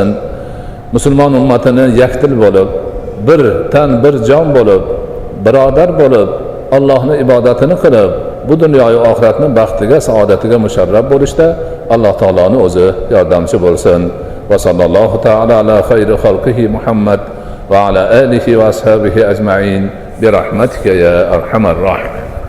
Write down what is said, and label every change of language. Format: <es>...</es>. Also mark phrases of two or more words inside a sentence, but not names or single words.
<uz>Musulmon ummatini yakdil bo'lib, bir tan, bir jon bo'lib, birodar bo'lib, Allohning ibodatini qilib, bu dunyo va oxiratning baxtiga, saodatiga musharraf bo'lishda Alloh taoloning o'zi yordamchi bo'lsin.</uz> <ar>وصلى الله تعالى على خير خلقه محمد وعلى آله وأصحابه أجمعين برحمتك يا أرحم الراحمين.</ar>